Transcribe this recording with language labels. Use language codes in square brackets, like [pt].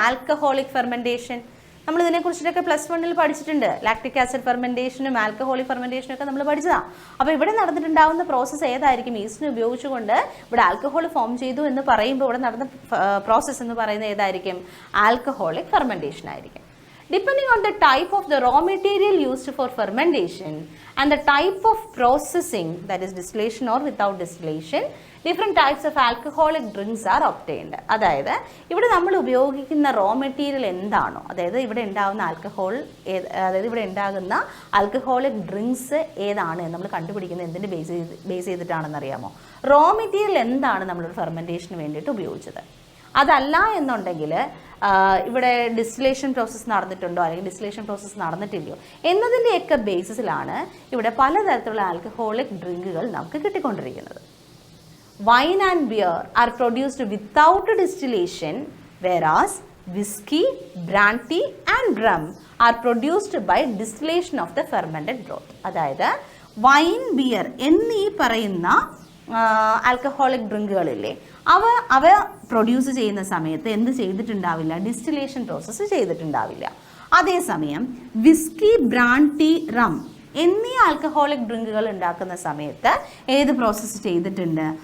[ml] Alcoholic fermentation നമ്മൾ ഇതിനെക്കുറിച്ചിട്ടൊക്കെ +1 പഠിച്ചിട്ടുണ്ട്. Lactic acid ഫെർമെൻറ്റേഷനും alcoholic ഫെർമെൻറ്റേഷനും ഒക്കെ നമ്മൾ പഠിച്ചതാണ്. അപ്പോൾ ഇവിടെ നടന്നിട്ടുണ്ടാവുന്ന പ്രോസസ്സ് ഏതായിരിക്കും? ഈസ്റ്റിനെ ഉപയോഗിച്ചുകൊണ്ട് ഇവിടെ ആൽക്കഹോൾ ഫോം ചെയ്തു എന്ന് പറയുമ്പോൾ ഇവിടെ നടന്ന പ്രോസസ്സ് എന്ന് പറയുന്നത് ഏതായിരിക്കും? ആൽക്കഹോളിക് ഫെർമെൻറ്റേഷൻ ആയിരിക്കും. [en] Depending on the type of the raw material used for fermentation and the type of processing, that is distillation or without distillation, different types of alcoholic drinks are obtained. [ml] അതായത് ഇവിടെ നമ്മൾ ഉപയോഗിക്കുന്ന raw material എന്താണോ, അതായത് ഇവിടെ ഉണ്ടാകുന്ന അതായത് ഇവിടെ ഉണ്ടാകുന്ന ആൽക്കഹോളിക് ഡ്രിങ്ക്സ് ഏതാണ് നമ്മൾ കണ്ടുപിടിക്കുന്നത് എന്തിൻ്റെ ബേസ് ചെയ്തിട്ടാണെന്ന് അറിയാമോ? റോ മെറ്റീരിയൽ എന്താണ് നമ്മളൊരു ഫെർമെൻറ്റേഷന് വേണ്ടിയിട്ട് ഉപയോഗിച്ചത്. അതല്ല എന്നുണ്ടെങ്കിൽ ഇവിടെ ഡിസ്റ്റിലേഷൻ പ്രോസസ്സ് നടന്നിട്ടുണ്ടോ അല്ലെങ്കിൽ ഡിസ്റ്റിലേഷൻ പ്രോസസ്സ് നടന്നിട്ടില്ലയോ എന്നതിൻ്റെയൊക്കെ ബേസിസിലാണ് ഇവിടെ പലതരത്തിലുള്ള ആൽക്കഹോളിക് ഡ്രിങ്കുകൾ നമുക്ക് കിട്ടിക്കൊണ്ടിരിക്കുന്നത്. [en] Wine and beer are produced without distillation, whereas whiskey, brandy and rum are produced by distillation of the fermented broth. [ml] അതായത് വൈൻ, ബിയർ എന്നീ പറയുന്ന ആൽക്കഹോളിക് ഡ്രിങ്കുകളില്ലേ, അവ പ്രൊഡ്യൂസ് ചെയ്യുന്ന സമയത്ത് എന്ത് ചെയ്തിട്ടുണ്ടാവില്ല? Distillation process ചെയ്തിട്ടുണ്ടാവില്ല. അതേസമയം വിസ്കി, ബ്രാൻഡി, റം എന്നീ ആൽക്കഹോളിക് ഡ്രിങ്കുകൾ ഉണ്ടാക്കുന്ന സമയത്ത് ഏത് പ്രോസസ്സ് ചെയ്തിട്ടുണ്ട്?